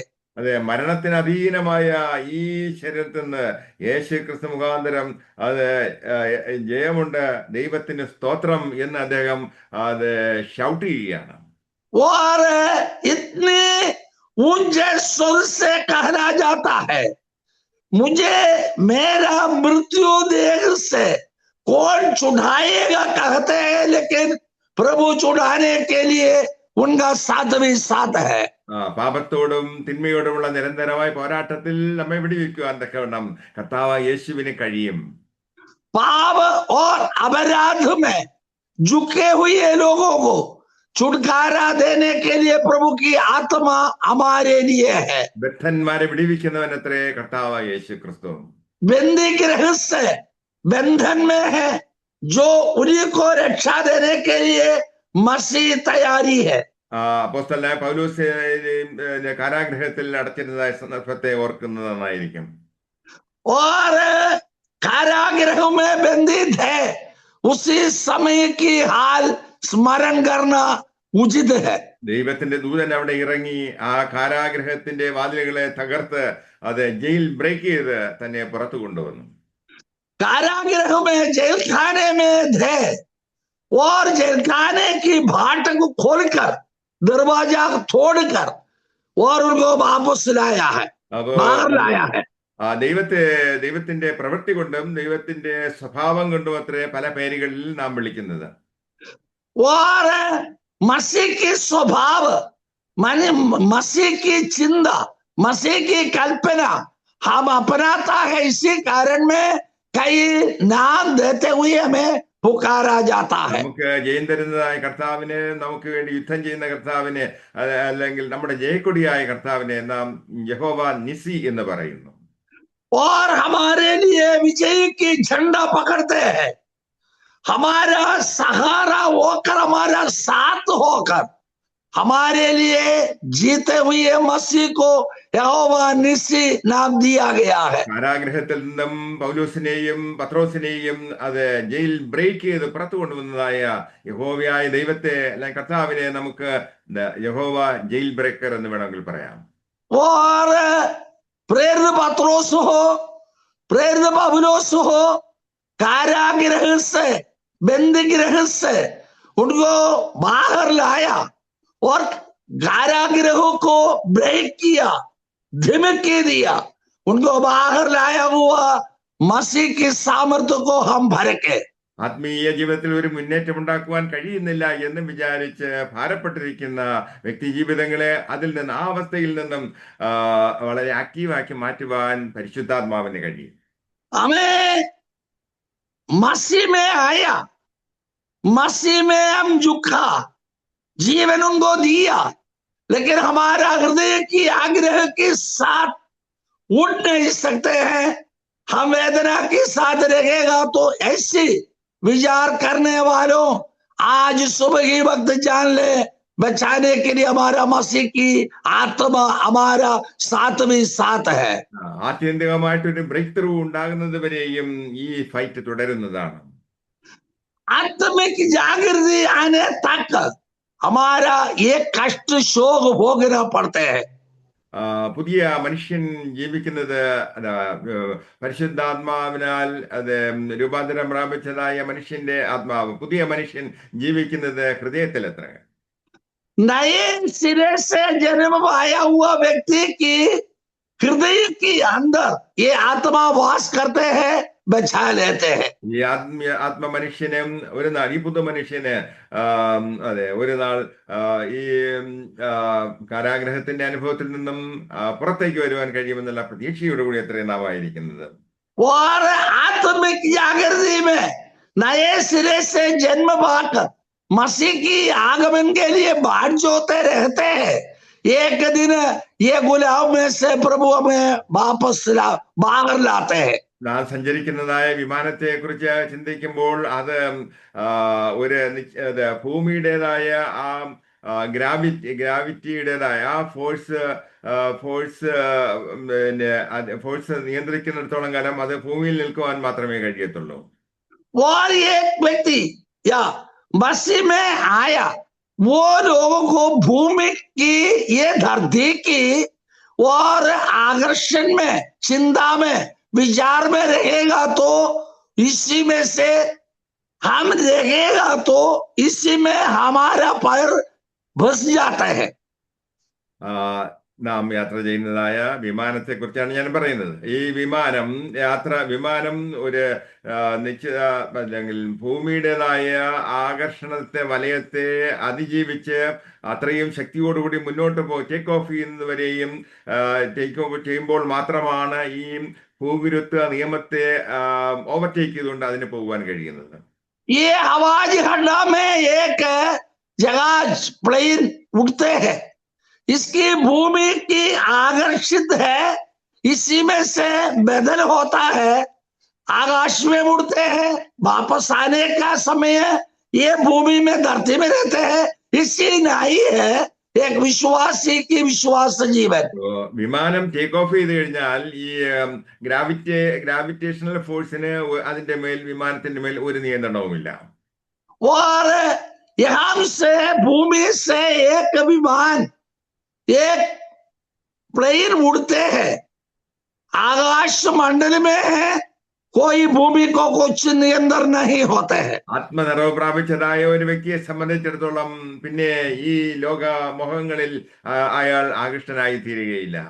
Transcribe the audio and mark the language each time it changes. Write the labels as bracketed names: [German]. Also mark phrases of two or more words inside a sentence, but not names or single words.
[Malayalam] അതെ, മരണത്തിന് അധീനമായ ഈ ശരീരത്തിൽ നിന്ന് യേശു ക്രിസ്തു മുഖാന്തരം അത് ജയമുണ്ട്, ദൈവത്തിന് സ്തോത്രം എന്ന് അദ്ദേഹം അത് ഷൗട്ട് ചെയ്യുകയാണ്. [Hindi] और इतने ऊंचे स्वर से कहना जाता है, मुझे मेरा मृत्यु देह से कौन छुड़ाएगा कहते हैं, लेकिन प्रभु छुड़ाने के लिए उनका साथ भी साथ है. [Malayalam] പാപത്തോടും തിന്മയോടുമുള്ള നിരന്തരമായ പോരാട്ടത്തിൽ നമ്മെ വിടുവിക്കുവാൻ തക്കവണ്ണം കർത്താവായ യേശുവിന് കഴിയും. [Hindi] पाप और अपराध में झुके हुए लोगों को छुटकारा देने के लिए प्रभु की आत्मा हमारे लिए है. [Malayalam] ബദ്ധന്മാരെ വിടുവിക്കുന്നവൻ അത്രേ കർത്താവായ യേശു ക്രിസ്തു. [Hindi] बंदी गृह से बंधन में है, जो उन्हीं को रक्षा देने के लिए मसीह तैयारी है. [Malayalam] അപ്പോസ്തലനായ പൗലോസ് കാരാഗൃഹത്തിൽ അടച്ചിരുന്നതായ സന്ദർഭത്തെ ഓർക്കുന്നത് നന്നായിരിക്കും. [Hindi] और कारागृह में बंदी थे, उसी समय की हाल स्मरण करना उचित है. [Malayalam] ദൈവത്തിന്റെ ദൂതൻ അവിടെ ഇറങ്ങി ആ കാരാഗൃഹത്തിന്റെ വാതിലുകളെ തകർത്ത് അത് [English] jail break [Malayalam] ചെയ്ത് തന്നെ പുറത്തു കൊണ്ടുവന്നു. [Hindi] कारागृह में जेल खाने में थे और जेल खाने की बाट को खोलकर दरवाजा तोड़कर और उनको वापस लाया है, बाहर लाया है. [Malayalam] ദൈവത്തിന്റെ പ്രവൃത്തി കൊണ്ടും ദൈവത്തിന്റെ സ്വഭാവം കൊണ്ടും അത്രേ പല പേരുകളിൽ നാം വിളിക്കുന്നത്. [Hindi] और मसीह की स्वभाव माने मसीह की चिंता, मसीह की कल्पना हम अपनाता है, इसी कारण में कई नाम देते हुए हमें पुकारा जाता है. [Malayalam] നമുക്ക് ജയം തരുന്നതായ കർത്താവിനെ, നമുക്ക് വേണ്ടി യുദ്ധം ചെയ്യുന്ന കർത്താവിനെ, അല്ലെങ്കിൽ നമ്മുടെ ജയക്കൊടിയായ കർത്താവിനെ നാം യഹോവ നിസി എന്ന് പറയുന്നു. [Hindi] और हमारे लिए विजय की झंडा पकड़ते हैं, हमारा सहारा होकर, हमारा साथ होकर, हमारे लिए जीते हुए मसीह को यहोवा निस्सी नाम दिया गया है। [Malayalam] കാരാഗ്രഹത്തിൽ നിന്നും പൗലോസിനെയും പത്രോസിനെയും അത് [English] jail break [Malayalam] ചെയ്ത് പുറത്തു കൊണ്ടുവന്നതായ യഹോവയായ ദൈവത്തെ അല്ലെങ്കിൽ കർത്താവിനെ നമുക്ക് യഹോവ [English] jail breaker [Malayalam] എന്ന് വേണമെങ്കിൽ പറയാം. [Hindi] और प्रेरित पत्रोस हो, प्रेरित पौलुस हो, कारागृह से, बंदीगृह से उनको बाहर लाया और कारागृह को ब्रेक किया, धमकी दिया, उनको बाहर लाया हुआ मसीह की सामर्थ्य को हम भर के [Malayalam] ആത്മീയ ജീവിതത്തിൽ ഒരു മുന്നേറ്റം ഉണ്ടാക്കുവാൻ കഴിയുന്നില്ല എന്ന് വിചാരിച്ച് ഭാരപ്പെട്ടിരിക്കുന്ന വ്യക്തി ജീവിതങ്ങളെ അതിൽ നിന്ന്, ആ അവസ്ഥയിൽ നിന്നും വളരെ ആക്റ്റീവാക്കി മാറ്റുവാൻ പരിശുദ്ധാത്മാവിന് കഴിയും. [Hindi] हमें मसीह में आया, मसीह में हम झुका, जीवन उनको दिया, लेकिन हमारा हृदय की आग्रह के साथ उठ नहीं सकते हैं। हम वेदना के साथ रहेगा तो ऐसे विचार करने वालों, आज सुबह ही वक्त जान ले, बचाने के लिए हमारा मसीह की आत्मा हमारा साथ में साथ है. [Malayalam] ആത്യന്തികമായിട്ടൊരു [English] break through [Malayalam] ഉണ്ടാകുന്നത് വരെയും ഈ ഫൈറ്റ് തുടരുന്നതാണ്. [Hindi] आत्मिक जागृति आने तक हमारा ये कष्ट शोक भोगना पड़ते हैं. [Malayalam] പുതിയ മനുഷ്യൻ ജീവിക്കുന്നത് പരിശുദ്ധാത്മാവിനാൽ അത് രൂപാന്തരം പ്രാപിച്ചതായ മനുഷ്യന്റെ ആത്മാവ്, പുതിയ മനുഷ്യൻ ജീവിക്കുന്നത് ഹൃദയത്തിലത്ര. [Hindi] नए सिरे से जन्म पाया हुआ व्यक्ति की हृदय के अंदर ये आत्मा वास करते हैं, बचा लेते हैं. [Malayalam] ഈ ആത്മ മനുഷ്യന് ഒരു നാൾ, ഈ പുതു മനുഷ്യന് അതെ ഒരു നാൾ ഈ കാരാഗ്രഹത്തിന്റെ അനുഭവത്തിൽ നിന്നും പുറത്തേക്ക് വരുവാൻ കഴിയുമെന്നുള്ള പ്രതീക്ഷയോടുകൂടി എത്രയും നാമായിരിക്കുന്നത്. [Hindi] और आत्मिक जागृति में नए सिरे से जन्म पाकर मसीह की आगमन के लिए बाट जोते रहते हैं. एक दिन ये गुलाम में से प्रभु हमें वापस बाहर लाते हैं. [Malayalam] നാം സഞ്ചരിക്കുന്നതായ വിമാനത്തെ കുറിച്ച് ചിന്തിക്കുമ്പോൾ അത് ഒരു ഭൂമിയുടേതായ ആ ഗ്രാവിറ്റിയുടേതായ ആ ഫോഴ്സ് നിയന്ത്രിക്കുന്നിടത്തോളം കാലം അത് ഭൂമിയിൽ നിൽക്കുവാൻ മാത്രമേ കഴിയത്തുള്ളൂ. [Hindi] और एक व्यक्ति या मसीह में आया, वो लोगों को भूमि की, ये धरती की और आकर्षण में, चिंता में, विचार में रहेगा तो इसी में से हम रहेगा तो इसी में हमारा पैर फंस जाता है. [Malayalam] നാം യാത്ര ചെയ്യുന്നതായ വിമാനത്തെ കുറിച്ചാണ് ഞാൻ പറയുന്നത്. ഈ വിമാനം ഒരു നിശ്ചിത അല്ലെങ്കിൽ ഭൂമിയുടേതായ ആകർഷണത്തെ, വലയത്തെ അതിജീവിച്ച് അത്രയും ശക്തിയോടുകൂടി മുന്നോട്ട് [English] take off [Malayalam] ചെയ്യുന്നതുവരെയും [English] take off [Malayalam] ചെയ്യുമ്പോൾ മാത്രമാണ് ഈ ഭൂഗുരുത്വ നിയമത്തെ ഓവർടേക്ക് ചെയ്തുകൊണ്ട് അതിന് പോകുവാൻ കഴിയുന്നത്. [Hindi] ई हवाई खंड में एक जहाज प्लेन उड़ते हैं, इसकी भूमि की आकर्षित है, इसी में से बदल होता है, आकाश में उड़ते हैं, वापस आने का समय ये भूमि में, धरती में रहते हैं. इसी नहीं है एक विश्वासी की विश्वास जीवन. [Malayalam] വിമാനം [English] take off [Malayalam] ചെയ്ത് കഴിഞ്ഞാൽ ഈ [English] gravitational force [Malayalam] അതിന്റെ മേൽ, വിമാനത്തിന്റെ മേൽ ഒരു നിയന്ത്രണവുമില്ല. [Hindi] और यहाँ से भूमि से एक विमान, एक प्लेन उड़ते हैं, आकाश मंडल में है, कोई भूमि को कुछ नियंत्रण नहीं होते हैं. [Malayalam] ആത്മനിറവ് പ്രാപിച്ചതായ ഒരു വ്യക്തിയെ സംബന്ധിച്ചിടത്തോളം പിന്നെ ഈ ലോക മോഹങ്ങളിൽ അയാൾ ആകൃഷ്ടനായി തീരുകയില്ല.